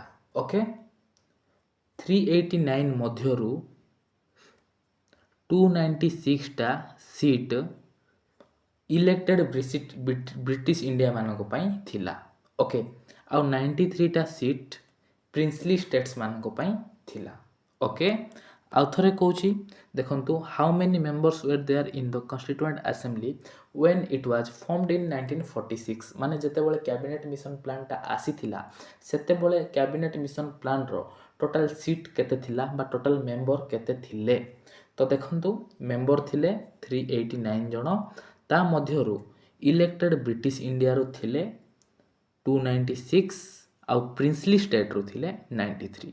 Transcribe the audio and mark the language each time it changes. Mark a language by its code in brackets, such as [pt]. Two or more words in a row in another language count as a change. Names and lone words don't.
[or] ଓକେ, 389 ମଧ୍ୟରୁ 296ଟା ସିଟ୍ [en] elected British India [or] ମାନଙ୍କ ପାଇଁ ଥିଲା। ଓକେ, ଆଉ 93ଟା ସିଟ୍ [en] princely states [or] ମାନଙ୍କ ପାଇଁ ଥିଲା। [en] ଓକେ, [or] ଆଉ ଥରେ କହୁଛି, ଦେଖନ୍ତୁ [en] how many members were there in the constituent assembly when it was formed in 1946। [or] ମାନେ ଯେତେବେଳେ କ୍ୟାବିନେଟ୍ ମିଶନ ପ୍ଲାନ୍ଟା ଆସିଥିଲା ସେତେବେଳେ କ୍ୟାବିନେଟ୍ ମିଶନ ପ୍ଲାନ୍ର [en] total seat [or] କେତେ ଥିଲା ବା [en] total member [or] କେତେ ଥିଲେ। ତ ଦେଖନ୍ତୁ ମେମ୍ବର ଥିଲେ 389 ଜଣ। ତା ମଧ୍ୟରୁ [en] elected British India [or] ଥିଲେ 296 ଆଉ [en] princely state [or] ଥିଲେ 93।